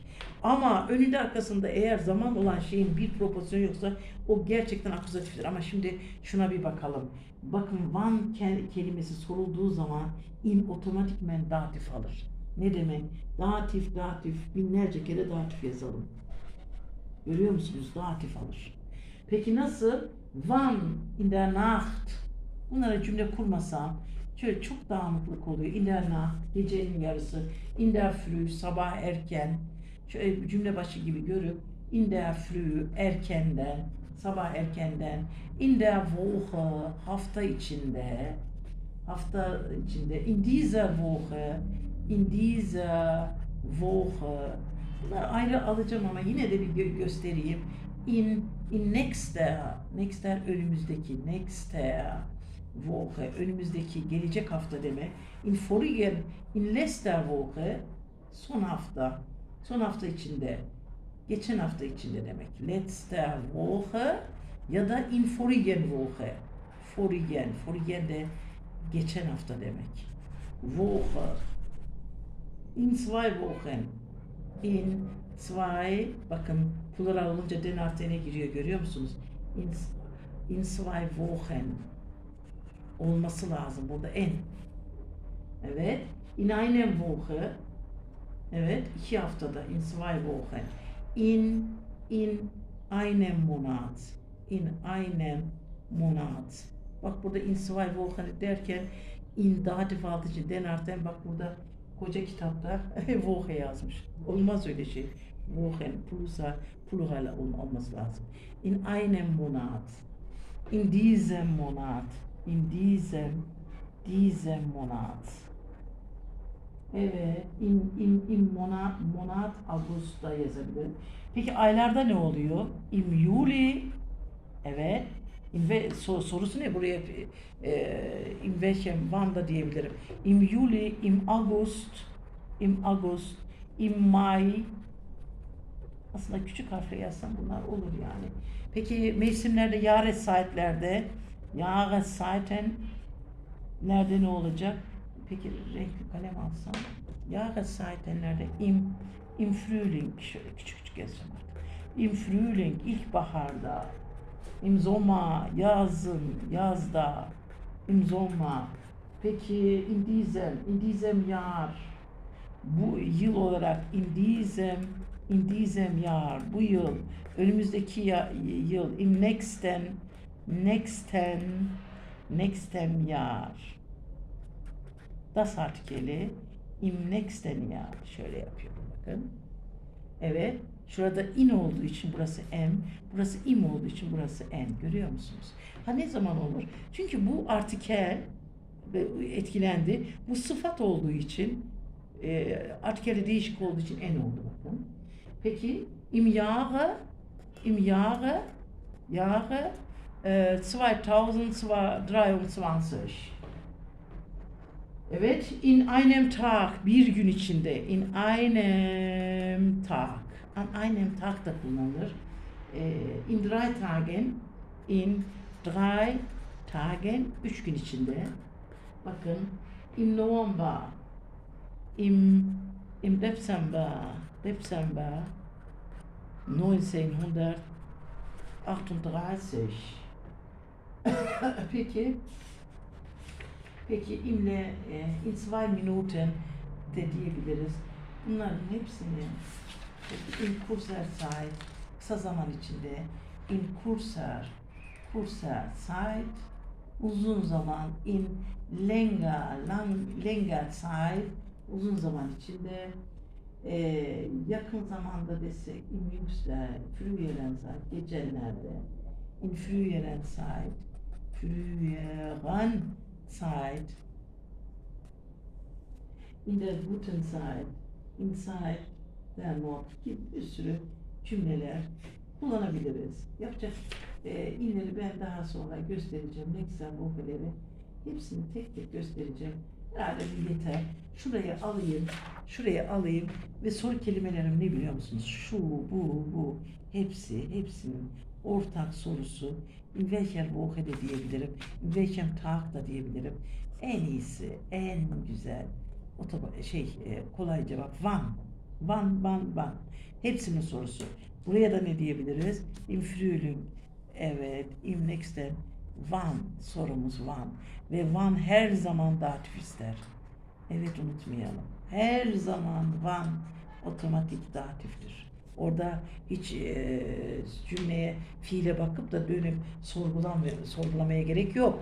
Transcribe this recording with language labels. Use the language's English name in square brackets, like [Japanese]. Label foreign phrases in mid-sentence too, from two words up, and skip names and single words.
[Turkish] Ama önünde arkasında eğer zaman olan şeyin bir proporsiyonu yoksa o gerçekten akuzatiftir. Ama şimdi şuna bir bakalım. Bakın one kelimesi sorulduğu zaman otomatikmen datif alır. Ne demek? Datif, binlerce kere datif yazalım. Görüyor musunuz? Datif alır. Peki nasıl? [German] Wann in der Nacht. [Turkish] Bunlara cümle kurmasam şöyle çok dağınıklık oluyor. [German] In der Nacht, [Turkish] gecenin yarısı. [German] In der Früh, [Turkish] sabah erken. Şöyle cümle başı gibi görüp [German] in der Früh, [Turkish] erkenden, sabah erkenden. [German] In der Woche, [Turkish] hafta içinde. Hafta içinde. [German] In dieser Woche. [Turkish] Bunları ayrı alacağım ama yine de bir göstereyim. [German] In nächster [Turkish] önümüzdeki, [German] nächster Woche, [Turkish] önümüzdeki gelecek hafta demek. [German] In letzter Woche, [Turkish] son hafta içinde, geçen hafta içinde demek. [German] Letzter Woche ya da in vorigen Woche. [Turkish] Vorigen de geçen hafta demek. [German] Woche. In zwei Wochen. In zwei, [Turkish] bakın plural olunca den artı n'e giriyor, görüyor musunuz? [German] In zwei Wochen [Turkish] olması lazım burada en. Evet. [German] In einem Woche. [Turkish] Evet. 2 haftada. [German] In zwei Wochen. In einem Monat. In einem Monat. [Turkish] Bak burada [German] in zwei Wochen [Turkish] derken in datif altı için den artı n, bak burada koca kitapta Woche yazmış. Olmaz öyle şey. Wochen, plural olması lazım. [German] In einem Monat. In diesem Monat. In diesem Monat. [Turkish] Evet. [German] In Monat [Turkish] Ağustos'ta yazabilirim. Peki aylarda ne oluyor? [German] Im Juli. [Turkish] Evet. Sorusu ne buraya? [German] In welchem, wann [Turkish] da diyebilirim. [German] Im Juli, im August, im Mai. [Turkish] Aslında küçük harfle yazsam bunlar olur yani. Peki mevsimlerde, Jahreszeiten nerede ne olacak? Peki renkli kalem alsam. Jahreszeitenlerde [German] im Frühling, [Turkish] şöyle küçük küçük yazacağım artık. [German] Im Frühling, [Turkish] ilkbaharda. [German] Im Sommer, [Turkish] yazda. [German] Im Sommer. [Turkish] Peki [German] in diesem Jahr, [Turkish] bu yıl olarak [German] in diesem Jahr, [Turkish] bu yıl, önümüzdeki yıl, [German] im nächsten Jahr. Das [Turkish] artikeli [German] im nächsten Jahr, [Turkish] şöyle yapıyorum bakın. Evet, şurada [German] in [Turkish] olduğu için burası m, burası im olduğu için burası n. Görüyor musunuz? Ha ne zaman olur? Çünkü bu artikel etkilendi. Bu sıfat olduğu için, artikeli değişik olduğu için n oldu bakın. [German] Peki im Jahre 2023. Evet, in einem Tag, [Turkish] bir gün içinde, [German] in einem Tag, an einem Tag [Turkish] da kullanılır. [German] In drei Tagen, [Turkish] 3 gün içinde. Bakın, [German] im November, im Dezember, 1938. [Turkish] Peki [German] in 2 Minuten [Turkish] de diyebiliriz. Bunların hepsini [German] in kurzer Zeit, [Turkish] kısa zaman içinde, [German] in kurzer Zeit, [Turkish] uzun zaman, [German] in länger Zeit, [Turkish] uzun zaman içinde, yakın zamanda desek [German] in jüngster, früheren Zeit, [Turkish] gecelerde, [German] in früheren Zeit, in der guten Zeit, [Turkish] inside, der not gibi bir sürü cümleler kullanabiliriz. Yapacak inleri ben daha sonra göstereceğim. Ne güzel vokaleri. Hepsini tek tek göstereceğim. Herhalde bir yeter. Şuraya alayım ve soru kelimelerim ne biliyor musunuz? Şu, bu, hepsinin ortak sorusu. [German] In welcher Woche [Turkish] de diyebilirim. [German] In welchem Tag [Turkish] da diyebilirim. En iyisi, en güzel, kolay cevap. Wann. Hepsinin sorusu. Buraya da ne diyebiliriz? [German] Im Frühling. [Turkish] Evet, [German] im nächsten. Wann [Turkish] sorumuz [German] wann. [Turkish] Ve wann her zaman datif ister. Evet, unutmayalım. Her zaman wann otomatik datiftir. Orada hiç cümleye, fiile bakıp da dönüp sorgulamaya gerek yok.